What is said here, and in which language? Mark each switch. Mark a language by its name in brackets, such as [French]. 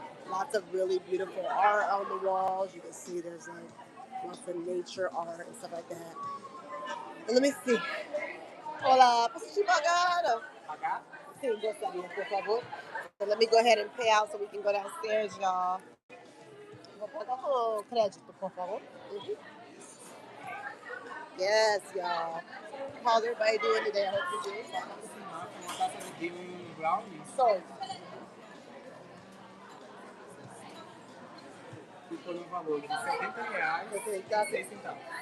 [English] Lots of really beautiful art on the walls. You can see there's like lots of nature art and stuff like that. And let me see. [Spanish] Hola, [Portuguese] posso pagar? Sim, gostaria, por favor. [English] So let me go ahead and pay out so we can go downstairs, y'all. [Portuguese] Vou pagar com crédito, por favor. Mhm. [English] Yes, y'all. How's everybody doing today? I hope you're doing well. [Portuguese] So, ficou no valor de R$ 70 e 6 centavos.